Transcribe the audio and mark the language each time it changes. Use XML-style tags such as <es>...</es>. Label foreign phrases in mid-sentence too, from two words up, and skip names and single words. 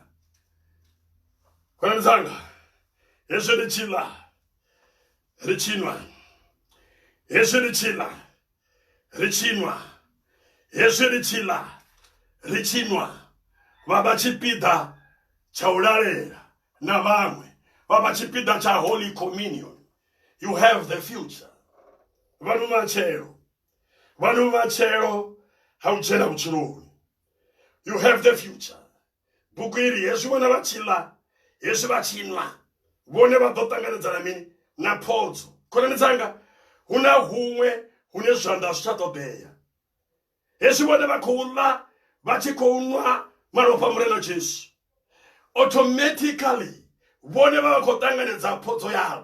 <ve>Khonani dzanga, hezwi ri tshi ḽa ri tshi nwa, hezwi ri tshi ḽa ri tshi nwa, hezwi ri tshi ḽa ri tshi nwa, vha vha tshipiḓa tsha u lalela na vhaṅwe, vha vha tshipiḓa tsha</ve> <en>Holy Communion. You have the future.</en> <ve>Vanhu matshelo ha u dzhena vhutshiloni.</ve> <en>You have the future.</en> <ve>Buku iri hezwi vhone vha tshi ḽa, hezwi vha tshi nwa, vhone vha ḓo ṱanganedzana mini? Na phodzo. Khonani dzanga, hu na huṅwe hune zwanḓa zwi tsha ṱoḓea. Hezwi vhone vha khou ḽa vha tshi khou nwa malofha a Murena Jesu, automatically vhone vha khou ṱanganedza phodzo yavho.</ve>